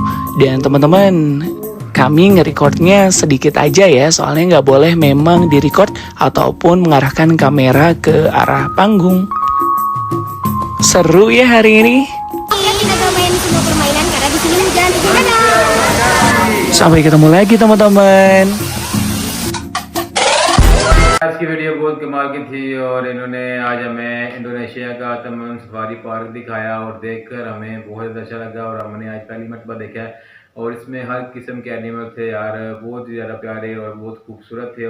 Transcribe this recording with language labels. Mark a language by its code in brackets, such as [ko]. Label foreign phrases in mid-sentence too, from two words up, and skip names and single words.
[id] Dan teman-teman, kami nge-recordnya sedikit aja ya, soalnya nggak boleh memang di-record ataupun mengarahkan kamera ke arah panggung. Seru ya hari ini. Oke, kita gak main semua permainan karena di sini hujan. Dadah. Sampai ketemu lagi teman-teman. [hi] आज की वीडियो बहुत कमाल की थी और इन्होंने आज हमें इंडोनेशिया का तमाम सफारी पार्क दिखाया और देखकर हमें बहुत अच्छा लगा और हमने आज पहली मरतबा देखा है और इसमें हर किस्म के एनिमल थे यार, बहुत ही ज़्यादा प्यारे और बहुत खूबसूरत थे।